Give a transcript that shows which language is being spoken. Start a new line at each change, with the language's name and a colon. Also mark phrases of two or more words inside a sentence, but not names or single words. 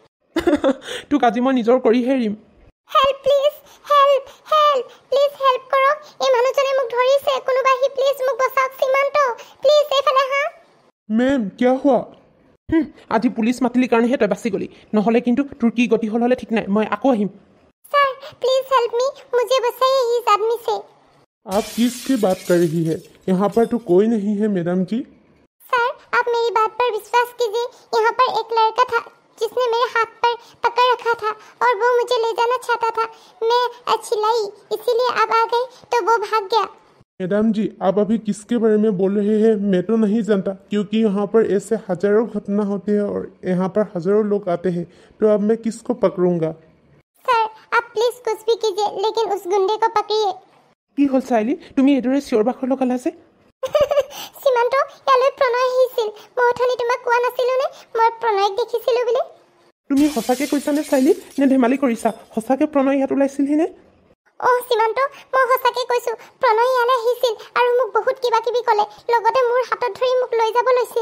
Assamese: তোক আজি মই নিজৰ কৰিহে এৰিম।
English: help please, help help, please help কৰক।
Assamese: এই মানুহজনে মোক ধৰিছে, কোনোবা আহি প্লিজ মোক বচাওক। সীমান্ত প্লিজ এইফালে হা। মেম কিয় হোৱা? আজি পুলিচ মাতিলি কাৰণেহে তই বাচি গলি, নহ'লে কিন্তু তোৰ কি গতি হ'ল হ'লে ঠিক নাই। মই আকৌ আহিম।
English: sir please help me,
Hindi: मुझे बचाइए इस आदमी से। आप किसकी बात कर रही है? यहाँ पर तो कोई नहीं है मैडम जी। सर आप मेरी बात पर विश्वास कीजिए, यहाँ पर एक लड़का था जिसने मेरे हाथ पर पकड़ रखा था और वो मुझे ले जाना चाहता था। मैं चिल्लाई, इसीलिए आप आ गए तो वो भाग गया। मैडम जी आप अभी किसके बारे में बोल रहे हैं? मैं तो नहीं जानता, क्योंकि यहाँ पर ऐसे हजारों घटना होते हैं और यहाँ पर हजारों लोग आते हैं, तो अब मैं किसको पकड़ूंगा? सर आप प्लीज कुछ भी कीजिए, लेकिन उस गुंडे को पकड़िए।
Assamese: কি হ'ল চাইলি? তুমি এইদৰে চিঞৰ বাখৰ লগালা যে? সীমান্ত, ইয়ালৈ প্ৰণয় আহিছিল। মই অথনি তোমাক কোৱা নাছিলোঁ নে মই প্ৰণয়ক দেখিছিলোঁ বুলি? তুমি সঁচাকৈ কৈছানে চাইলি, নে ধেমালি কৰিছা? সঁচাকৈ প্ৰণয় ইয়াত ওলাইছিলহি নে? সীমান্ত, মই সঁচাকৈ কৈছোঁ, প্ৰণয় ইয়ালৈ আহিছিল আৰু মোক বহুত কিবা কিবি ক'লে, লগতে মোৰ হাতত ধৰি মোক লৈ যাব লৈছিল।